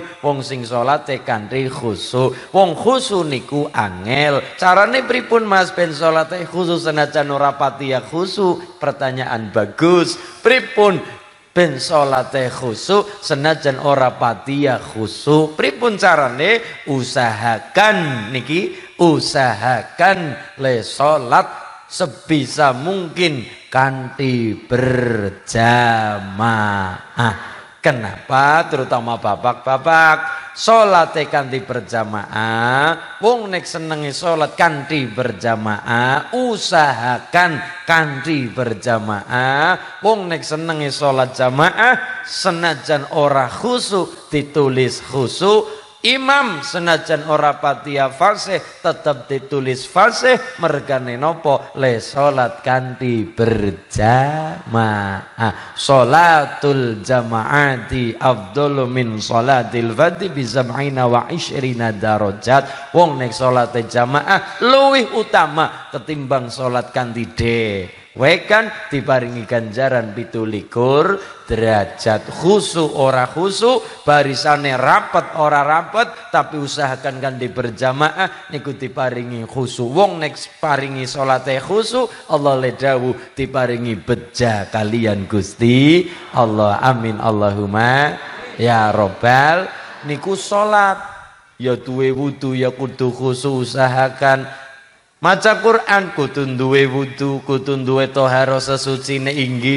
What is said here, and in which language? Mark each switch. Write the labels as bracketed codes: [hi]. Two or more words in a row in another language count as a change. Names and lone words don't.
[jv] Wong sing salate kanthi khusyuk. Wong khusyuk niku angel. Carane pripun Mas ben salate khusyuk senajan ora pati ya khusyuk? [id] Pertanyaan bagus. [jv] Pripun ben salate khusyuk senajan ora pati ya khusyuk? Pripun carane? Usahakan niki, usahakan le salat [id] sebisa mungkin [jv] kanthi berjamaah. [id] Kenapa? Terutama bapak-bapak, [jv] salate kanthi berjamaah, wong nek senengi salat kanthi berjamaah, usahakan kanthi berjamaah. Wong nek senengi salat jamaah, senajan ora khusyuk ditulis khusyuk. Imam senajan ora patia fasih tetap ditulis fasih, mergane nopo le salat kanthi berjamaah. [ar] صلاة الجماعة أفضل من صلاة الفرد بـ27 درجة. [jv] Wong nek salate jamaah luwih utama ketimbang salat kanthi wekan diparingi ganjaran 27 derajat. Khusyuk ora khusyuk, barisane rapet ora rapet, tapi usahakan kan berjamaah niku diparingi khusyuk. Wong nek paringi salate khusyuk, Allah le dawuh diparingi beja kalian Gusti Allah. [ar] آمين اللهم يا ربّ. [jv] Niku salat ya duwe wudu ya kudu khusyuk, usahakan maca Quran kudu duwe wudu, kudu duwe thaharah sesucine inggih.